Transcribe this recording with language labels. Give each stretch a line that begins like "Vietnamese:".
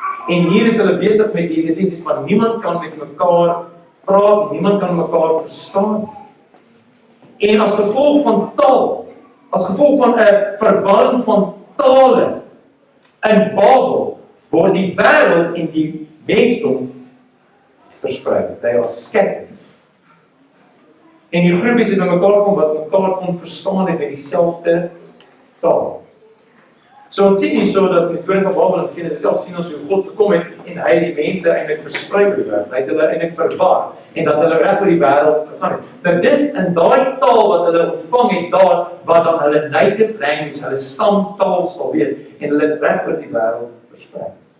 Afrikaans: En hier is hulle besig met die intensies, maar niemand kan met mekaar praat, niemand kan mekaar verstaan. En as gevolg van taal, as gevolg van 'n verwarring van tale in Babel, word die wêreld en die mensdom versprei.
English: They are scattered.
Afrikaans: En die groepies het bymekaar kom wat mekaar kon verstaan het met dieselfde taal. So ons sien nie so dat met toring van Babel en Genesis self sien ons hoe God gekom het en hy die mense eintlik versprei oor die wêreld. Hy het hulle eintlik verwar en dat hulle reg oor die wêreld gegaan het. Nou dis in daai taal wat hulle ontvang het daar wat dan hulle native language, hulle stamtaal sal wees en hulle reg oor die wêreld versprei.